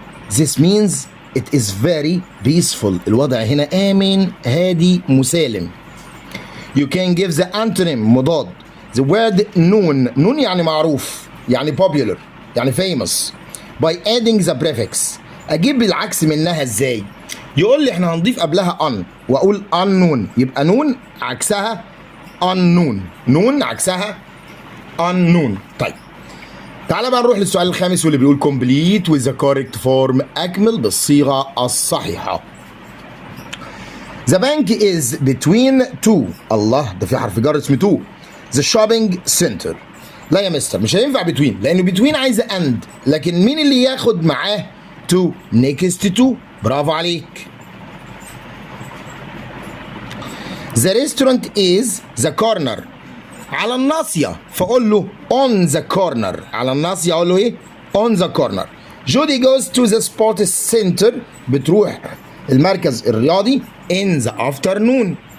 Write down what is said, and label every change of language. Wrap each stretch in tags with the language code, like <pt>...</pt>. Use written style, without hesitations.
<en>this means it is very peaceful،</en> <ar>الوضع هنا آمن هادي مسالم.</ar> <en>you can give the antonym،</en> <ar>مضاد.</ar> <en>the word known</en> <ar>يعني معروف،</ar> <en>يعني popular، يعني famous. by adding the prefix،</en> <ar>اجيب العكس منها ازاي؟ يقول لي احنا هنضيف قبلها on واقول unknown، يبقى known عكسها unknown، known عكسها unknown. طيب تعالى بقى نروح للسؤال الخامس واللي بيقول</ar> <en>complete with the correct form،</en> <ar>اكمل بالصيغة الصحيحة.</ar> <en>the bank is between two،</en> <ar>الله ده في حرف جر اسمه two.</ar> <en>the shopping center،</en> <ar>لا يا مستر مش هينفع between، لأنه between عايزة and، لكن مين اللي ياخد معاه to؟</ar> <en>next to،</en> <ar>برافو عليك.</ar> <en>the restaurant is the corner،</en> <ar>على الناصية، فأقول له</ar> <en>on the corner،</en> <ar>على الناصية أقول له إيه؟ on the corner.</ar> <en>Judy goes to the sports center.</en> <ar>بتروح المركز الرياضي</ar> <en>in the afternoon.</en>